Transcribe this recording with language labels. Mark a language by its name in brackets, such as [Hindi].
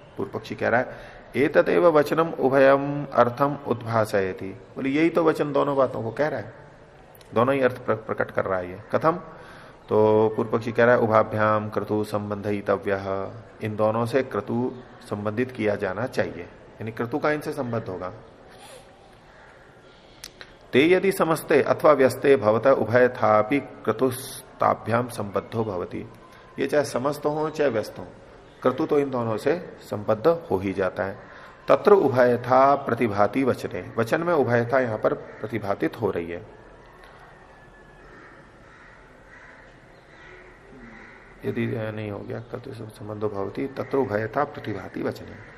[Hindi] पूर्व पक्षी कह रहा है [Sanskrit] एतदेव वचनम उभयम अर्थम उद्भासयति। [Hindi] बोले यही तो वचन दोनों बातों को कह रहा है, दोनों ही अर्थ प्रकट कर रहा है। ये कथम? तो पूर्व पक्षी कह रहा है [Sanskrit] उभाभ्याम क्रतु संबंधितव्य। [Hindi] इन दोनों से क्रतु संबंधित किया जाना चाहिए, यानी क्रतु का इनसे संबंध होगा। [Sanskrit] ते यदि समस्ते अथवा व्यस्ते भवतः उभय थापि क्रतुस्ताभ्याम संबद्धो भवति। [Hindi] ये चाहे समस्त हो चाहे व्यस्त हो, क्रतु तो इन दोनों से संबद्ध हो ही जाता है। [Sanskrit] तत्र उभयथा प्रतिभाति वचने। [Hindi] वचन में उभयथा यहां पर प्रतिभातित हो रही है। यदि नहीं हो गया [Sanskrit] क्रतु संबंधो भवति तत्र उभयथा प्रतिभाति वचने।